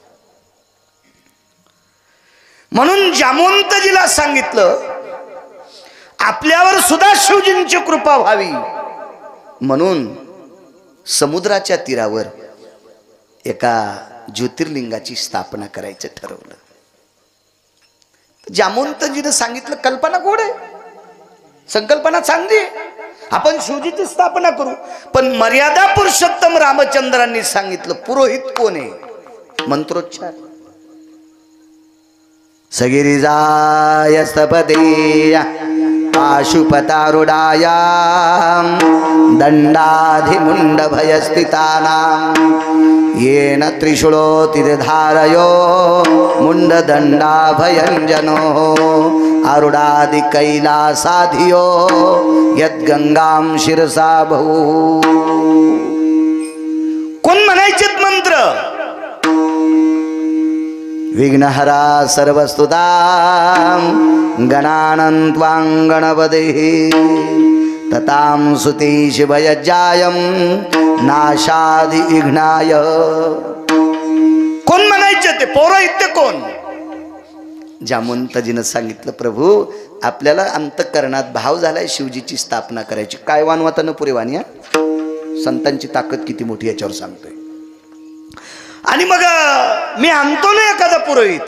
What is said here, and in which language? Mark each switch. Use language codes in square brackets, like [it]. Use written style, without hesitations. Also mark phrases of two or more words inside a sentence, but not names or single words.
[mr] म्हणून जामवंतजीला सांगितलं आपल्यावर सुद्धा शिवजींची कृपा व्हावी, म्हणून समुद्राच्या तीरावर एका ज्योतिर्लिंगाची स्थापना करायचं ठरवलं. जामवंतजीनं सांगितलं कल्पना गोड आहे, संकल्पना चांगली आहे, आपण शिवजीची स्थापना करू. पण मर्यादा पुरुषोत्तम रामचंद्रांनी सांगितलं पुरोहित कोण आहे, मंत्रोच्चार. [sa] सगिरिजाय स्तपते पाशुपतारुडाय दंडाधिमुंड भयस्थितानां येन त्रिशूलोतिधारयो मुंडदंडाभयंजनो आरुडादि कैलासाधियो यद्गंगां शिरसा बहु. [mr] कोण म्हणायचे मंत्र? [sa] विघ्नहरा सर्वस्तुतां गणानन्त्वां गणपतिः ततां सुते शिवयज्जायं नाशादि विघ्नाय. [mr] कोण म्हणायचे ते पौरोहित्य कोण? जामवंतजीनं सांगितलं प्रभू आपल्याला अंतःकरणात भाव झालाय शिवजीची स्थापना करायची. काय वानवाता न पुरे वानिया, संतांची ताकद किती मोठी याच्यावर सांगतोय. आणि मग मी आणतो ना एखादा पुरोहित.